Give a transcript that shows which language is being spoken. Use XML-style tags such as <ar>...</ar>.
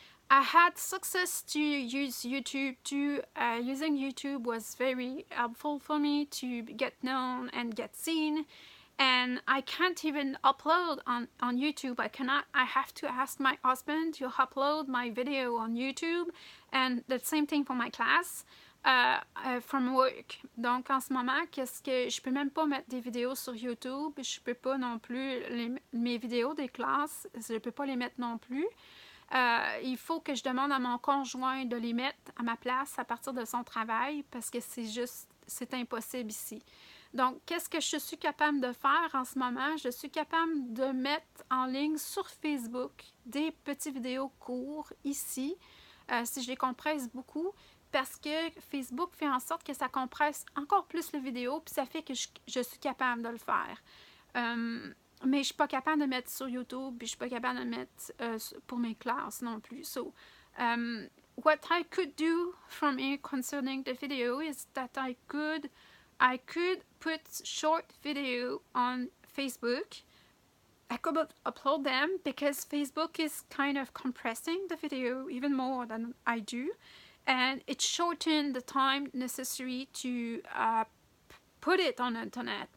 <en>I had success to use YouTube too. Using YouTube was very helpful for me to get known and get seen. And I can't even upload on YouTube. I have to ask my husband to upload my video on YouTube. And the same thing for my class from work.</en> <fr>Donc en ce moment, qu'est-ce que je peux même pas mettre des vidéos sur YouTube. Je peux pas non plus mes vidéos des classes, je peux pas les mettre non plus. Il faut que je demande à mon conjoint de les mettre à ma place à partir de son travail parce que c'est impossible ici. Donc, qu'est-ce que je suis capable de faire en ce moment? Je suis capable de mettre en ligne sur Facebook des petites vidéos courtes ici, si je les compresse beaucoup, parce que Facebook fait en sorte que ça compresse encore plus les vidéos, puis ça fait que je suis capable de le faire. Mais je ne suis pas capable de mettre sur YouTube, puis je ne suis pas capable de mettre pour mes classes non plus.</fr> <en>So, what I could do from here concerning the video is that I could put short video on Facebook. I could upload them because Facebook is kind of compressing the video even more than I do, and it shortened the time necessary to put it on the internet.</en>